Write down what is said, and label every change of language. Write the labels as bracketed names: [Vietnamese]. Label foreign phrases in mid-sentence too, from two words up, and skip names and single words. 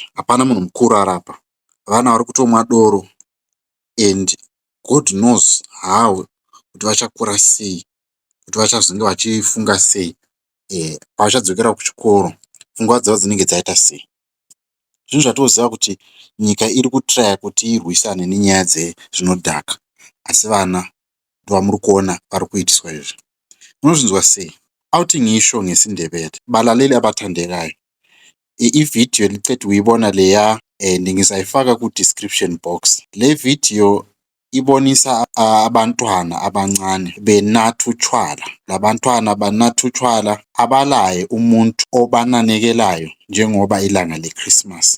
[Shona] Hapana munhu mukuru arapa. Vana vari kutomwa doro, [English] and God knows how [Shona] kuti vachakura sei, kuti vachazonge vachifunga sei, pavachadzokera kuchikoro pfungwa dzavo dzinenge dzaita sei. Zvinhu zvatoziva kuti nyika iri kutraya kuti irwisane nenyaya dzezvinodhaka, asi vana ndovamuri kuona vari kuitiswa izvi. Munozvinzwa sei? [North Ndebele] Outing isho ngesiNdebele, balaleli abathandekayo. Ivhidhiyo liqedi uyibona leya, ndingisaifaka ku- [English] description box. [North Ndebele] Le vhidhiyo ibonisa abantwana abancane benatha utshwala. Labantwana banatha utshwala, abalaye umuntu obananekelayo njengoba ilanga leChristmas.